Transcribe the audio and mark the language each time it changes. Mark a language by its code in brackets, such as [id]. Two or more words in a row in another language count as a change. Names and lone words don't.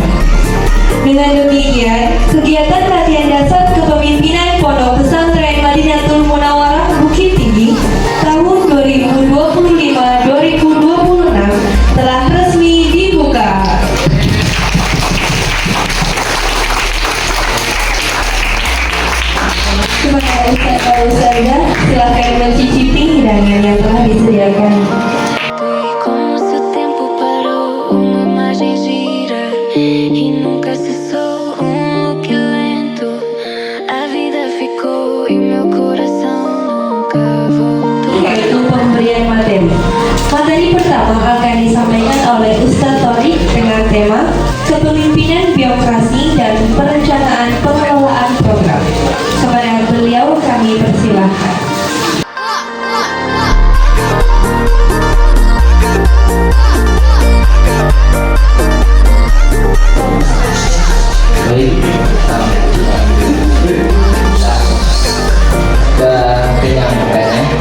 [id] Dengan demikian, kegiatan latihan dasar kepemimpinan Pondok Pesantren Madinatul Munawwarah Bukit Tinggi tahun 2025-2026 telah resmi dibuka. Kepada Ustaz Ustazah, silakan mencicipi hidangan yang telah disediakan. [pt] Como se o tempo parou, uma imagem gira e nunca cessou loop lento. A vida ficou e meu coração nunca voltou. [id] Yaitu pemberian materi. Materi pertama akan disampaikan oleh Ustaz Tori dengan tema Kepemimpinan Birokrasi dan Perencanaan Pengelolaan Program. Kepada beliau kami persilahkan. Baik, sudah kenyang kayaknya.